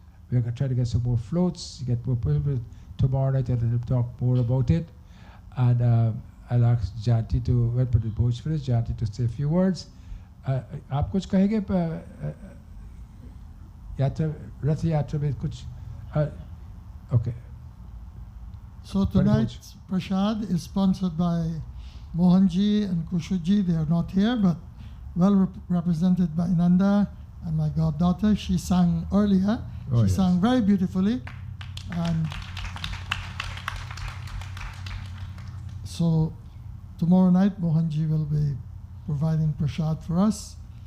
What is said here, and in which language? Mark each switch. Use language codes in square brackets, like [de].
[en] We're going to try to get some more floats, get more people tomorrow night, and let them talk more about it. And I'll ask Janti to, when the boats finish, Janti to say a few words. [hi] आप कुछ कहेंगे यात्रा रथ यात्रा में कुछ okay. [en] So tonight's prasad is sponsored by Mohanji and Kushuji. They are not here, but well represented by Nanda and my goddaughter. She sang earlier. Oh, she yes. sang very beautifully. And so tomorrow night, Mohanji will be providing prasad for us.